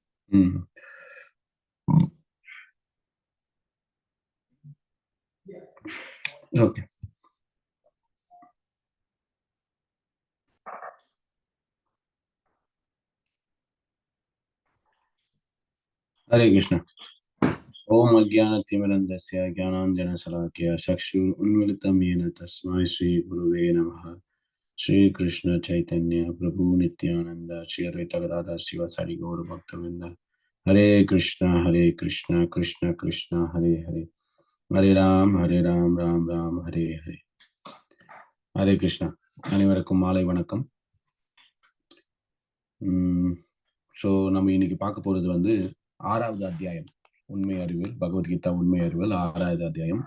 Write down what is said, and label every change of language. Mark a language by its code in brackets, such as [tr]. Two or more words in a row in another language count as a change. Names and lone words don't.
[ta] ம். ஓகே. [sa] हरे कृष्ण. ॐ अज्ञानतिमिरान्धस्य ज्ञानाञ्जनशलाकया चक्षुरुन्मीलितम् येन तस्मै श्रीगुरुवे नमः. श्री कृष्ण चैतन्य प्रभु नित्यानंद श्री अद्वैत गदाधर शिवासादि गौर भक्तवृंद. हरे कृष्णा कृष्ण कृष्ण हरे हरे, हरे राम राम राम हरे हरे. हरे कृष्ण. [ta] அனைவருக்கும் மாலை வணக்கம். ஸோ நம்ம இன்னைக்கு பார்க்க போறது வந்து 6வது அத்தியாயம் உண்மை அறிவியல், பகவத்கீதா உண்மை அறிவியல் 6வது அத்தியாயம்.